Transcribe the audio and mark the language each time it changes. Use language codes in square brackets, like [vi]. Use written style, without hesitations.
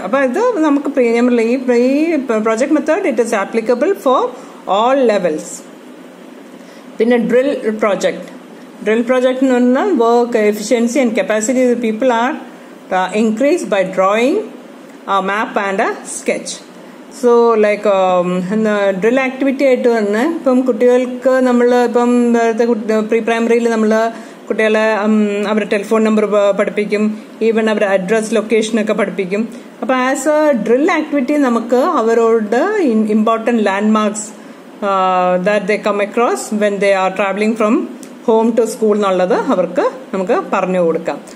[ml] അപ്പം ഇത് നമുക്ക് ഈ [en] Project method it is applicable for all levels. [ml] പിന്നെ [en] drill project [ml] എന്ന് പറഞ്ഞാൽ [en] work efficiency and capacity of the people are increased by drawing a map and a sketch. So like [ml] drill activity ആയിട്ട് തന്നെ ഇപ്പം കുട്ടികൾക്ക് നമ്മൾ ഇപ്പം പ്രീ പ്രൈമറിയിൽ നമ്മൾ കുട്ടികളെ അവരുടെ ടെലിഫോൺ നമ്പർ പഠിപ്പിക്കും, ഈവൻ അവരുടെ അഡ്രസ് ലൊക്കേഷനൊക്കെ പഠിപ്പിക്കും. അപ്പം ആസ് എ ഡ്രിൽ ആക്ടിവിറ്റി നമുക്ക് അവരോട് important land marks [en] that they come across when they are traveling from home to school [ml] എന്നുള്ളത് അവർക്ക് നമുക്ക് പറഞ്ഞു കൊടുക്കാം.